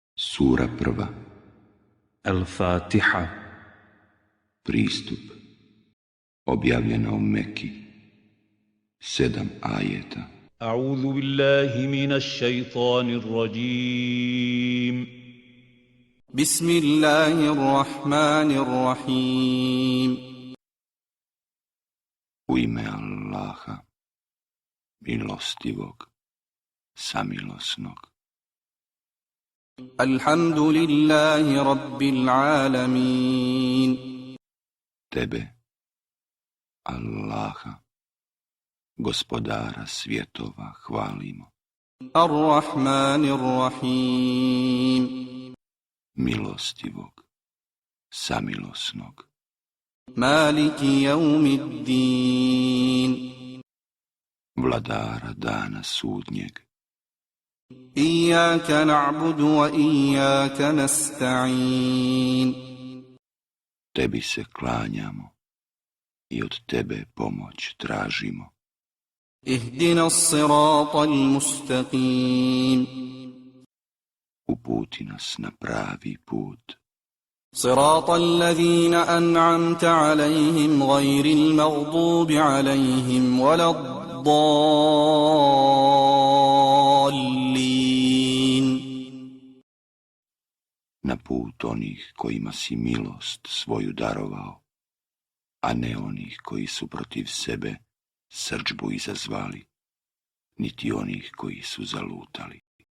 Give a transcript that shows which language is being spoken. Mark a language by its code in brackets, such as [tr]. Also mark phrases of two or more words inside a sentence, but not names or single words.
[bs] Sura prva. Al-Fatiha. Pristup. Objavljena u Meki. 7 ajeta. [ar] أعوذ بالله من الشيطان الرجيم. بسم الله الرحمن الرحيم. [bs] U ime Allaha, milostivog, samilosnog. [ar] الحمد لله رب العالمين. [bs] Tebe, Allaha, gospodara svjetova, hvalimo. [ar] الرحمن الرحيم. [bs] Milostivog, samilosnog. [ar] مالك يوم الدين. [bs] Vladara dana sudnjeg. [ar] إياك نعبد وإياك نستعين. [bs] Tebi se klanjamo i od tebe pomoć tražimo. [ar] اهدنا الصراط المستقيم. [bs] Uputi nas na pravi put. [ar] صراط الذين أنعمت عليهم غير المغضوب عليهم ولا الضالين. [bs] Na put onih kojima si milost svoju darovao, a ne onih koji su protiv sebe srdžbu izazvali, niti onih koji su zalutali.